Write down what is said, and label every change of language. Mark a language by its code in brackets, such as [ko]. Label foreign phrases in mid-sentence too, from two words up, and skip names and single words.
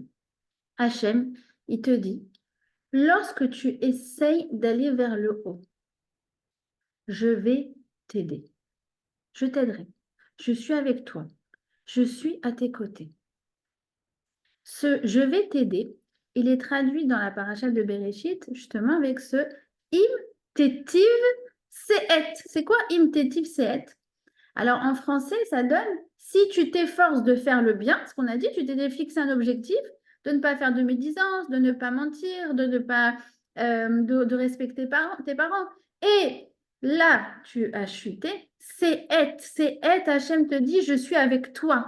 [fr] Hachem, il te dit, lorsque tu essayes d'aller vers le haut, je vais t'aider. Je t'aiderai. Je suis avec toi. Je suis à tes côtés. Ce je vais t'aider, il est traduit dans la paracha de Bereshit, justement avec ce [he] im tetiv se'et. [fr] C'est quoi [he] im tetiv se'et? [fr] Alors en français, ça donne si tu t'efforces de faire le bien, ce qu'on a dit, tu t'es fixé un objectif de ne pas faire de médisance, de ne pas mentir, de ne pas de respecter tes parents. Et là, tu as chuté, c'est Hachem te dit, je suis avec toi.